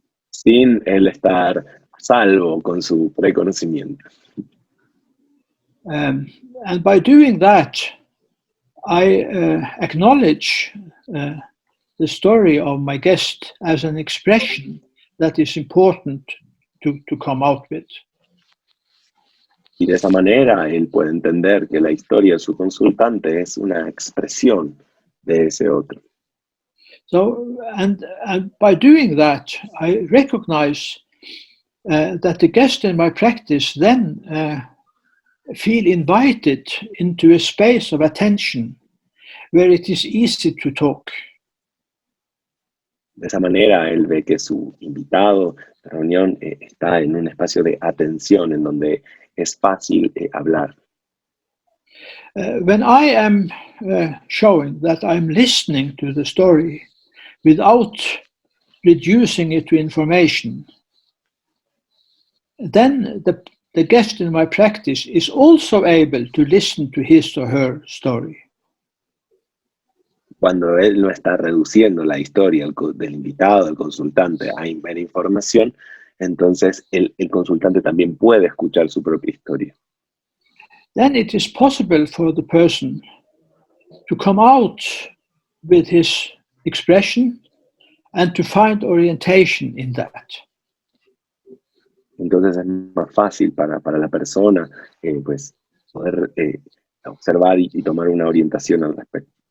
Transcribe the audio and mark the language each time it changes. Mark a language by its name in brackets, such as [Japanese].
[Spanish] Sin él estar a salvo con su preconocimiento. [English] And by doing that, I acknowledge the story of my guest as an expression that is important to come out with. [Spanish] Y de esa manera él puede entender que la historia de su consultante es una expresión de ese otro. [English] So, and by doing that, I recognize that the guest in my practice then feel invited into a space of attention where it is easy to talk. [Spanish] De esa manera él ve que su invitado de reunión está en un espacio de atención en donde es fácil hablar. [English] When I am showing that I'm listening to the story without reducing it to information, then the guest in my practice is also able to listen to his or her story. [Spanish] Cuando él no está reduciendo la historia del invitado, del consultante, a mera información, entonces el consultante también puede escuchar su propia historia. [English] Then it is possible for the person to come out with his expression and to find orientation in that. [Spanish] Entonces es más fácil para la persona pues poder observar y tomar una orientación al respecto.